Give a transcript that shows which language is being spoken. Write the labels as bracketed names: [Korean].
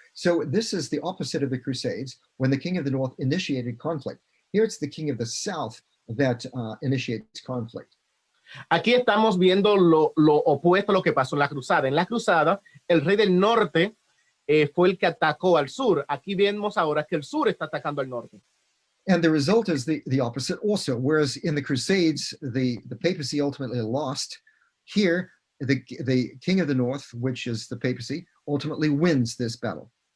[English] So this is the opposite of the Crusades, when the king of the north initiated conflict. Here it's the king of the south that initiates conflict. [Spanish] Aquí estamos viendo lo opuesto a lo que pasó en la cruzada. En la cruzada, el rey del norte fue el que atacó al sur. Aquí vemos ahora que el sur está atacando al norte. [English] And the result is the opposite also. Whereas in the Crusades, the papacy ultimately lost. Here, the king of the north, which is the papacy, ultimately wins this battle.